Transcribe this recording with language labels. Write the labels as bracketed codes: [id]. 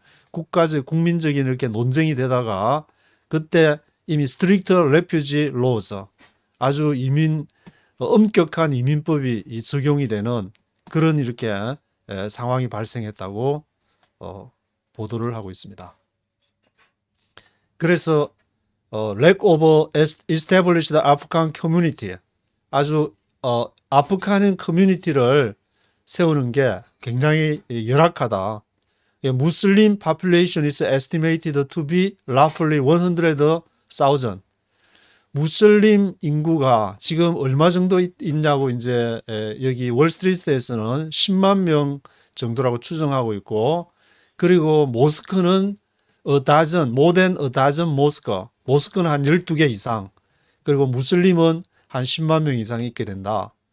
[ko] 국가적 국민적인 이렇게 논쟁이 되다가 그때 이미 [en] strict refugee laws [ko] 아주 엄격한 이민법이 적용이 되는 그런 이렇게 상황이 발생했다고 보도를 하고 있습니다. 그래서 [en] lack of established Afghan community, [ko] 아주 아프간 커뮤니티를 세우는 게 굉장히 열악하다. [en] 무슬림 population is estimated to be roughly 100,000. [ko] 무슬림 인구가 지금 얼마 정도 있냐고 이제 여기 월스트리트에서는 10만 명 정도라고 추정하고 있고, 그리고 모스크는 [en] more than a dozen [ko] 모스크는 한 12개 이상, 그리고 무슬림은 한 10만 명 이상 있게 된다.